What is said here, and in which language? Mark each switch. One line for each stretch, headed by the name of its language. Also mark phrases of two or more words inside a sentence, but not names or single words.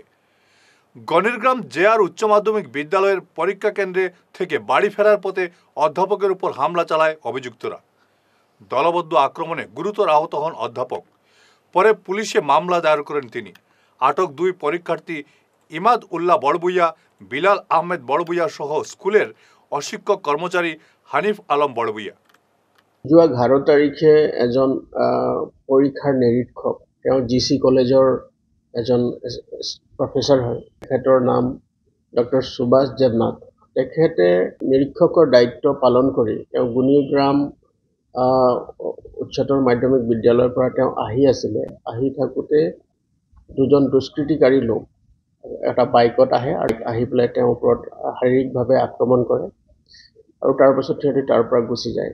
Bangla: গণিরগ্রাম JR উচ্চ মাধ্যমিক বিদ্যালয়ের পরীক্ষা কেন্দ্রে থেকে বাড়ি ফেরার পথে অধ্যাপকের উপর হামলা চালায় অভিযুক্তরা। দলবদ্ধ আক্রমণে গুরুতর আহত হন অধ্যাপক। পরে পুলিশে মামলা দায়ের করেন তিনি। আটক 2 পরীক্ষার্থী ইমাদ উল্লাহ বড়ভূঁইয়া, বিলাল আহমেদ বড়ভূঁইয়া সহ স্কুলের অশিক্ষক কর্মচারী হানিফ আলম বড়ভূঁইয়া।
Assamese: যোৱা 11 তাৰিখে এজন পৰীক্ষাৰ নিৰীক্ষক, তেওঁ জিচি কলেজৰ এজন প্ৰফেচৰ হয়, তেখেতৰ নাম ডক্টৰ সুভাষ দেৱনাথ। তেখেতে নিৰীক্ষকৰ দায়িত্ব পালন কৰি তেওঁ গুণীগ্ৰাম উচ্চতৰ মাধ্যমিক বিদ্যালয়ৰ পৰা তেওঁ আহি থাকোঁতে 2জন দুষ্কৃতিকাৰী লোক এটা বাইকত আহি পেলাই তেওঁৰ ওপৰত শাৰীৰিকভাৱে আক্ৰমণ কৰে আৰু তাৰ পাছত সিহঁতে তাৰ পৰা গুচি যায়।